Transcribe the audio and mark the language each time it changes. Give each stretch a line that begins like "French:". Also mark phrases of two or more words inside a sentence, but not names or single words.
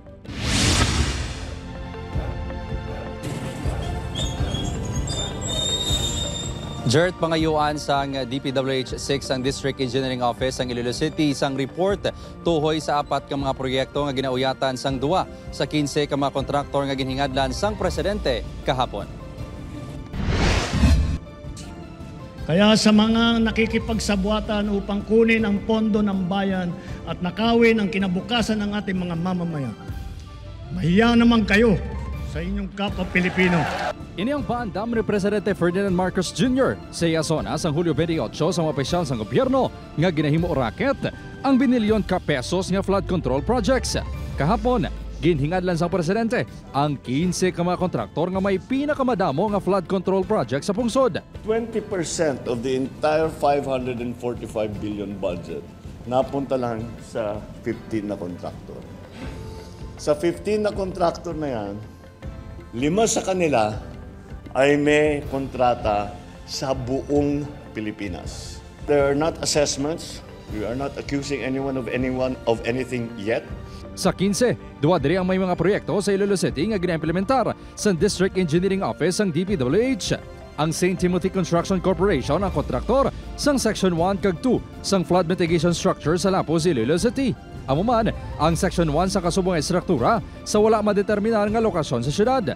Hiligaynon: Jert, pangayuan sang DPWH 6 ang District Engineering Office ang Iloilo City isang report tuhoy sa 4 ka mga proyekto nga ginauyatan sang 2 sa 15 ka mga kontraktor nga ginhingadlan sang presidente kahapon.
Filipino: Kaya sa mga nakikipagsabuatan upang kunin ang pondo ng bayan at nakawin ang kinabukasan ng ating mga mamamayan, mahiya naman kayo sa inyong kapwa Pilipino.
Hiligaynon: Ini ang paandam ni Presidente Ferdinand Marcos Jr. sa Yazona sa Hulyo 28 sa mga opisyal sa gobyerno nga ginahimo raket ang binilyon ka pesos nga
English: flood control projects.
Hiligaynon: Kahapon, ginhingadlan sa presidente ang 15 ka mga kontraktor nga may pinakamadamo nga
English: flood control project
Hiligaynon: sa pungsod.
English: 20% of the entire 545 billion budget
Filipino: napunta lang sa 15 na kontraktor. Sa 15 na kontraktor na yan, 5 sa kanila ay may kontrata sa buong Pilipinas.
English: There are not assessments. We are not accusing anyone of anything yet.
Hiligaynon: Sa 15, duwa diri ang may mga proyekto sa Iloilo City nga gina-implementar sa District Engineering Office ang DPWH. Ang St. Timothy Construction Corporation ang kontraktor sang Section 1 kag 2 sang
English: flood mitigation structure
Hiligaynon: sa Lapuz, Iloilo City. Amuman, ang Section 1 sa kasubong estruktura sa wala madeterminar nga lokasyon sa syudad.